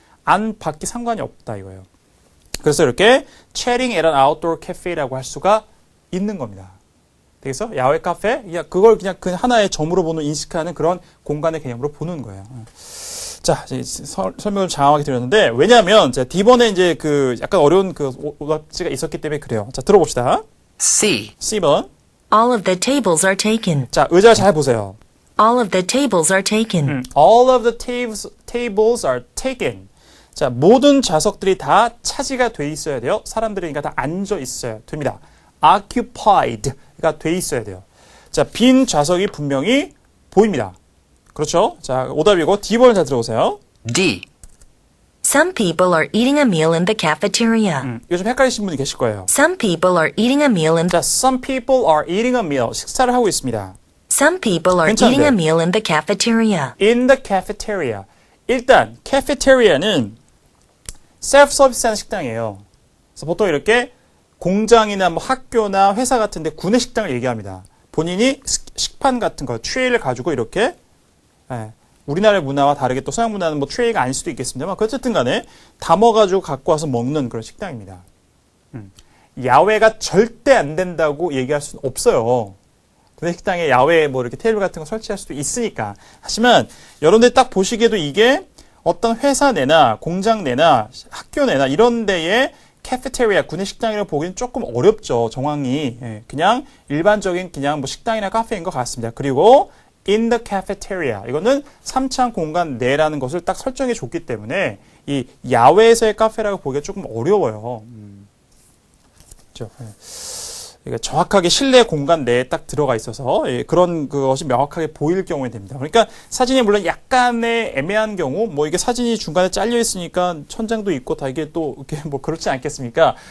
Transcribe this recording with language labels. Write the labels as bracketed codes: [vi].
[ko] 안 밖이 상관이 없다 이거예요. 그래서 이렇게 [en] chatting at an outdoor cafe [ko] 라고 할 수가 있는 겁니다. 되겠어? 야외 카페? 그걸 그냥 그 하나의 점으로 보는 인식하는 그런 공간의 개념으로 보는 거예요. 자, 설명을 장황하게 드렸는데, 왜냐하면, D번에 이제 그 약간 어려운 그 오답지가 있었기 때문에 그래요. 자, 들어봅시다. [en] C. [ko] C번. [en] All of the tables are taken. [ko] 자, 의자 잘 보세요. [en] All of the tables are taken. All of the tables are taken. [ko] 자, 모든 좌석들이 다 차지가 돼 있어야 돼요. 사람들이 그러니까 다 앉아 있어야 됩니다. occupied가 돼 있어야 돼요. 자, 빈 좌석이 분명히 보입니다. 그렇죠? 자, 오답이고 D번을 잘 들어보세요. [en] D. Some people are eating a meal in the cafeteria. [ko] 이거 좀 헷갈리신 분이 계실 거예요. [en] Some people are eating a meal in 자, some people are eating a meal. [ko] 식사를 하고 있습니다. [en] Some people are [ko] 괜찮은데. [en] eating a meal in the cafeteria. In the cafeteria. [ko] 일단 cafeteria는 self-service하는 식당이에요. 그래서 보통 이렇게 공장이나 뭐 학교나 회사 같은 데 구내 식당을 얘기합니다. 본인이 식판 같은 거, 트레이를 가지고 이렇게 우리나라의 문화와 다르게 또 서양 문화는 뭐 트레이가 아닐 수도 있겠습니다만 어쨌든 간에 담아가지고 갖고 와서 먹는 그런 식당입니다. 야외가 절대 안 된다고 얘기할 수는 없어요. 구내 식당에 야외에 뭐 이렇게 테이블 같은 거 설치할 수도 있으니까. 하지만 여러분들 딱 보시기에도 이게 어떤 회사 내나 공장 내나 학교 내나 이런 데에 카페테리아, 구내 식당이라고 보기는 조금 어렵죠. 정황이. 그냥 일반적인 그냥 뭐 식당이나 카페인 것 같습니다. 그리고 [en] in the cafeteria. [ko] 이거는 3차원 공간 내라는 것을 딱 설정해 줬기 때문에 이 야외에서의 카페라고 보기가 조금 어려워요. 그렇죠. 그러니까 정확하게 실내 공간 내에 딱 들어가 있어서 그런 그것이 명확하게 보일 경우에 됩니다. 그러니까 사진이 물론 약간의 애매한 경우, 뭐 이게 사진이 중간에 잘려 있으니까 천장도 있고 다 이게 또 이렇게 뭐 그렇지 않겠습니까?